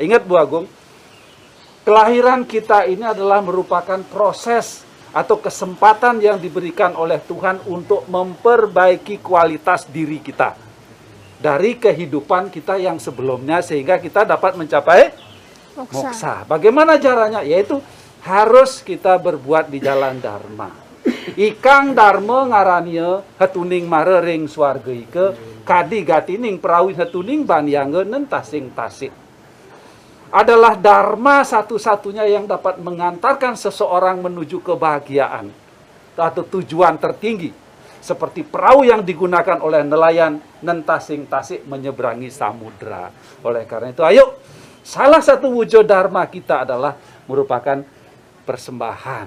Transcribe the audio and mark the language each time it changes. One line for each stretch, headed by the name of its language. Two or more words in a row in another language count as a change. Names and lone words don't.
Indonesian: Ingat Bu Agung, kelahiran kita ini adalah merupakan proses atau kesempatan yang diberikan oleh Tuhan untuk memperbaiki kualitas diri kita dari kehidupan kita yang sebelumnya sehingga kita dapat mencapai moksa. Bagaimana caranya? Yaitu harus kita berbuat di jalan Dharma.
Kawi: Ikang Dharma ngarannya hatuning marering swarga ike kadi gatining perawi hatuning banyange nentasing tasik.
Indonesian: Adalah dharma satu-satunya yang dapat mengantarkan seseorang menuju kebahagiaan atau tujuan tertinggi seperti perahu yang digunakan oleh nelayan
Kawi: nentasing tasik
Indonesian: menyeberangi samudra. Oleh karena itu ayo, salah satu wujud dharma kita adalah merupakan persembahan.